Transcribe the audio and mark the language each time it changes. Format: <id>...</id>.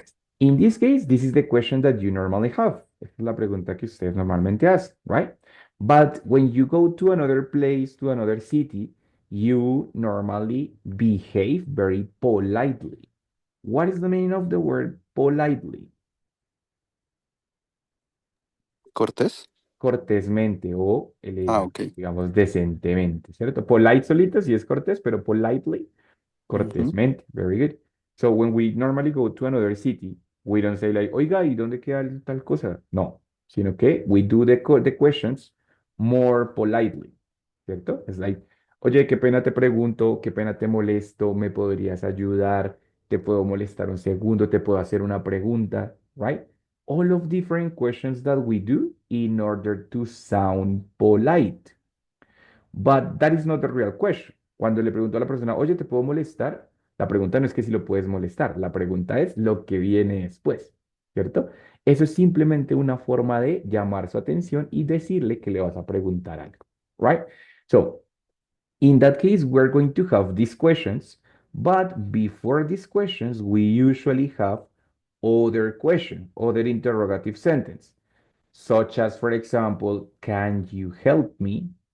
<en>guys, in this case, this is the question that you normally have.</en> <es>Esta es la pregunta que ustedes normalmente hacen,</es> <en>right? But when you go to another place, to another city, you normally behave very politely. What is the meaning of the word politely?</en> <es>Cortés. Cortésmente o</es> <en>Okay.</en> <es>digamos, decentemente, ¿cierto? Polite solito sí es cortés, pero politely Mm-hmm. cortésmente.</es> <en>Very good. So when we normally go to another city, we don't say like,</en> <es>oiga, ¿y dónde queda tal cosa? No, sino que</es> <en>we do the questions more politely.</en> <es>¿cierto? Es</es> <en>like,</en> <es>oye, qué pena te pregunto, qué pena te molesto, me podrías ayudar, te puedo molestar un segundo, te puedo hacer una pregunta,</es> <en>right? All of different questions that we do in order to sound polite. But that is not the real question.</en> <es>Cuando le pregunto a la persona, oye, ¿te puedo molestar? La pregunta no es que si lo puedes molestar, la pregunta es lo que viene después, ¿cierto? Eso es simplemente una forma de llamar su atención y decirle que le vas a preguntar algo,</es> <en>right? So, in that case, we're going to have these questions, but before these questions, we usually have other question, other interrogative sentence, such as, for example, can you help me?</en>